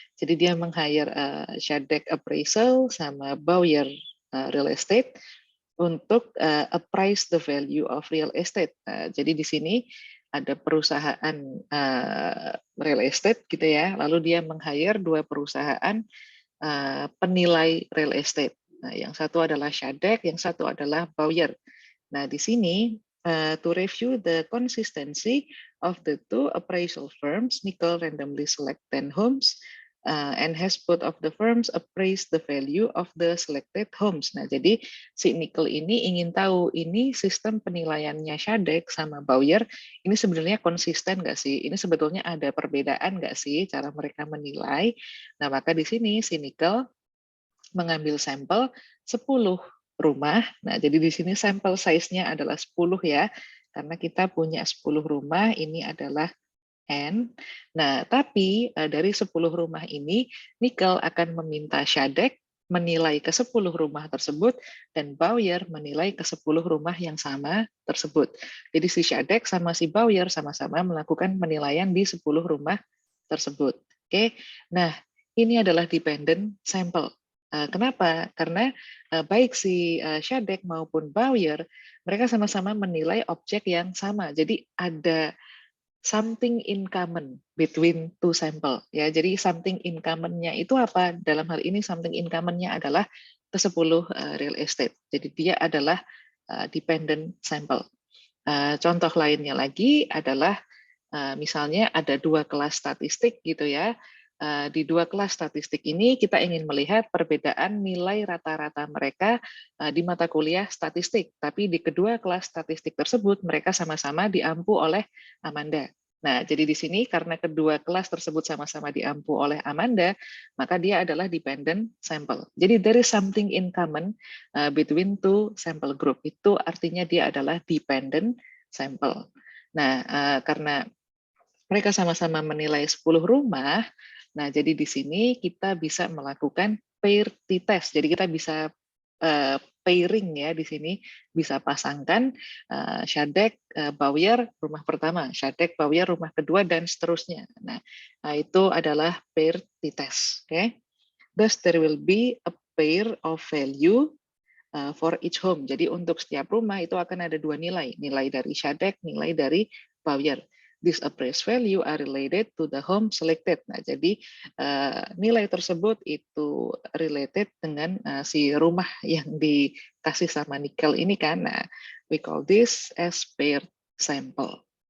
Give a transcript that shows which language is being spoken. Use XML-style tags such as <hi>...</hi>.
<id>Jadi dia meng-hire Shadek Appraisal sama Bowyer Real Estate untuk</id> <en>appraise the value of real estate.</en> <id>Jadi di sini ada perusahaan real estate gitu ya, lalu dia meng-hire dua perusahaan penilai real estate. Nah, yang satu adalah Shadek, yang satu adalah Bowyer. Nah, di sini</id> <en>to review the consistency of the two appraisal firms, Nickel randomly select 10 homes and has both of the firms appraised the value of the selected homes.</en> <id>Nah, jadi si Nickel ini ingin tahu ini sistem penilaiannya Shadek sama Bowyer ini sebenarnya konsisten nggak sih? Ini sebetulnya ada perbedaan nggak sih cara mereka menilai? Nah, maka di sini si Nickel mengambil sampel 10 rumah. Nah, jadi di sini sampel size-nya adalah 10 ya. Karena kita punya 10 rumah, ini adalah N. Nah, tapi dari 10 rumah ini, Nickel akan meminta Shadek menilai ke 10 rumah tersebut dan Bowyer menilai ke 10 rumah yang sama tersebut. Jadi si Shadek sama si Bowyer sama-sama melakukan penilaian di 10 rumah tersebut. Oke. Nah, ini adalah dependent sample. Kenapa? Karena baik si Shadek maupun Bowyer mereka sama-sama menilai objek yang sama. Jadi ada</id> <en>something in common between two sample</en> <id>ya. Jadi something in common-nya itu apa? Dalam hal ini something in common-nya adalah ke-10 real estate. Jadi dia adalah dependent sample. Contoh lainnya lagi adalah misalnya ada 2 kelas statistik gitu ya. Di 2 kelas statistik ini kita ingin melihat perbedaan nilai rata-rata mereka di mata kuliah statistik. Tapi di kedua kelas statistik tersebut mereka sama-sama diampu oleh Amanda. Nah, jadi di sini karena kedua kelas tersebut sama-sama diampu oleh Amanda, maka dia adalah dependent sample. Jadi</id> <en>there is something in common between two sample group.</en> <id>Itu artinya dia adalah dependent sample. Nah, karena mereka sama-sama menilai 10 rumah, nah jadi di sini kita bisa melakukan pair t-test. Jadi kita bisa pairing ya di sini, bisa pasangkan Shadek, Bowyer rumah pertama, Shadek, Bowyer rumah kedua, dan seterusnya. Nah, itu adalah pair t-test.</id> <en>Okay? Thus there will be a pair of value for each home.</en> <id>Jadi untuk setiap rumah itu akan ada 2 nilai, nilai dari Shadek, nilai dari Bowyer.</id> <en>This appraised value are related to the home selected.</en> <id>Nah, jadi nilai tersebut itu related dengan si rumah yang dikasih sama Nickel ini kan. Nah,</id> <en>we call this as paired sample.</en>